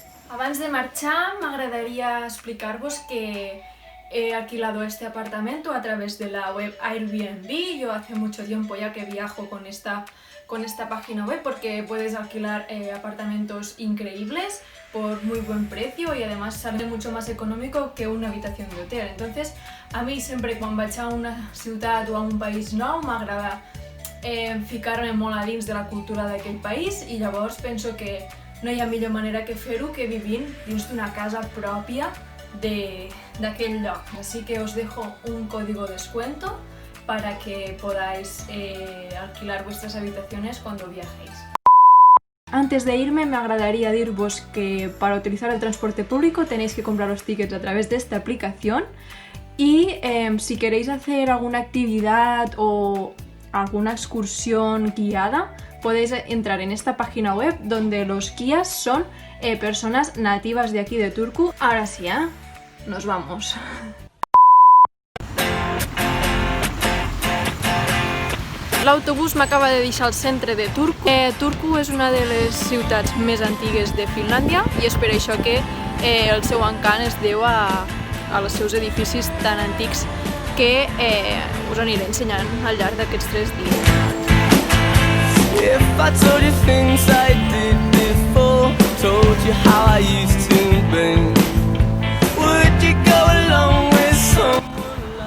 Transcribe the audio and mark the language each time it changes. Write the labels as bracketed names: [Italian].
[Catalan] Abans de marxar, m'agradaria explicar-vos que [Spanish] he alquilado este apartamento a través de la web Airbnb. Yo hace mucho tiempo ya que viajo con esta página web porque puedes alquilar apartamentos increíbles por muy buen precio y además sale mucho más económico que una habitación de hotel. Entonces, a mi [Catalan] sempre quan vaig a una ciutat o a un país nou m'agrada ficar-me molt a dins de la cultura d'aquell país i llavors penso que no hi ha millor manera que fer-ho que vivint dins d'una casa pròpia d'aquell lloc. [Spanish] Así que os dejo un código de descuento para que podáis alquilar vuestras habitaciones cuando viajéis. Antes de irme me agradaría diros que para utilizar el transporte público tenéis que comprar los tickets a través de esta aplicación y si queréis hacer alguna actividad o alguna excursión guiada podéis entrar en esta página web donde los guías son personas nativas de aquí de Turku. Ahora sí, nos vamos. [Catalan] L'autobús m'acaba de deixar al centre de Turku. Turku és una de les ciutats més antigues de Finlàndia i és per això que el seu encant es deu als seus edificis tan antics que us aniré ensenyant al llarg d'aquests 3 dies. [English] If I told you things I did before, told you how I used to be, would you go along with some?